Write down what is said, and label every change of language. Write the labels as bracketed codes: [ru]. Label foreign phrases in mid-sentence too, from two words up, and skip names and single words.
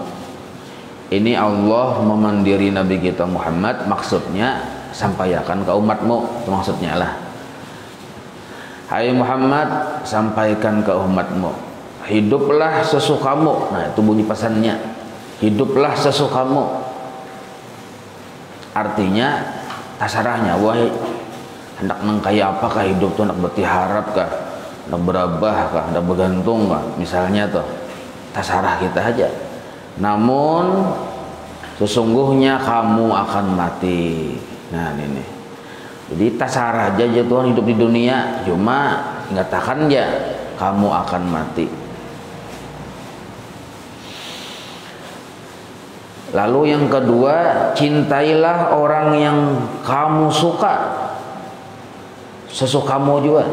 [id] Ini Allah memandiri Nabi kita Muhammad, maksudnya sampaikan ke umatmu, itu maksudnya lah. Hai Muhammad, sampaikan ke umatmu, hiduplah sesukamu. Nah, itu bunyi pesannya, hiduplah sesukamu. Artinya tasarahnya, wahai hendak nengkaya apakah hidup tuh, hendak bertiharap kah, hendak berabah kah, hendak bergantung kah, misalnya tuh tasarah kita aja. Namun sesungguhnya kamu akan mati. Nah ini, jadi tasarah aja Tuhan hidup di dunia, cuma mengatakan ya kamu akan mati. Lalu yang kedua, cintailah orang yang kamu suka, sesukamu juga.